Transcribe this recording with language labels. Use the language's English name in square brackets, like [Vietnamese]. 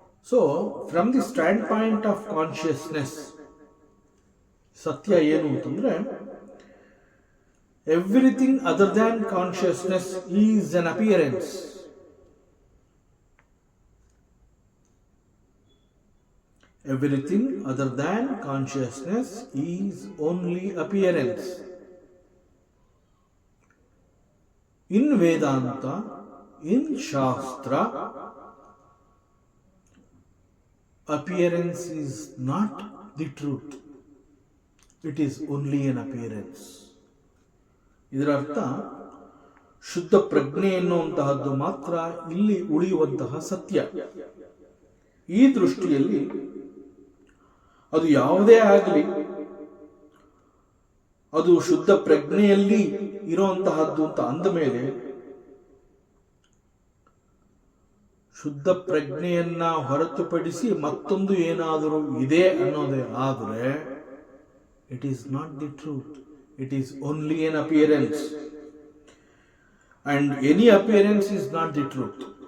[English] so from the standpoint of consciousness, [Kannada] ಸತ್ಯ ಏನು ಅಂತಂದ್ರೆ [English] everything other than consciousness is an appearance. Everything other than consciousness is only appearance. In Vedanta, in Shastra, appearance is not the truth. It is only an appearance. [Kannada] ಇದರ ಅರ್ಥ ಶುದ್ಧ ಪ್ರಜ್ಞೆ ಎನ್ನುವಂತಹದ್ದು ಮಾತ್ರ ಇಲ್ಲಿ ಉಳಿಯುವಂತಹ ಸತ್ಯ. ಈ ದೃಷ್ಟಿಯಲ್ಲಿ ಅದು ಯಾವುದೇ ಆಗಲಿ, ಅದು ಶುದ್ಧ ಪ್ರಜ್ಞೆಯಲ್ಲಿ ಇರುವಂತಹದ್ದು ಅಂತ ಅಂದ ಮೇಲೆ ಶುದ್ಧ ಪ್ರಜ್ಞೆಯನ್ನ ಹೊರತುಪಡಿಸಿ ಮತ್ತೊಂದು ಏನಾದರೂ ಇದೆ ಅನ್ನೋದೇ ಆದರೆ [English] It is not the truth. It is only an appearance, and any appearance is not the truth.